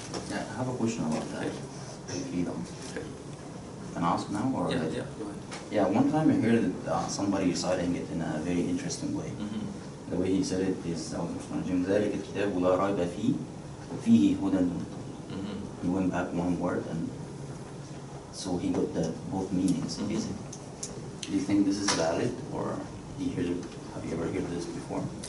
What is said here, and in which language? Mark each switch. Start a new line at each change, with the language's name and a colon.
English: Yeah, I have a question about that. Freedom. Can I ask now or? Yeah, go ahead. Yeah, one time I heard somebody reciting it in a very interesting way. Mm-hmm. The way he said it is,
Arabic: ذَلِكَ الْكِتَابُ لَا رَيْبَ فِيهِ وَفِيهِ هُدًى لِلْمُتَّقِينَ.
English: He went back one word, and so he got both meanings, basically. Do you think this is valid, or have you ever heard this before?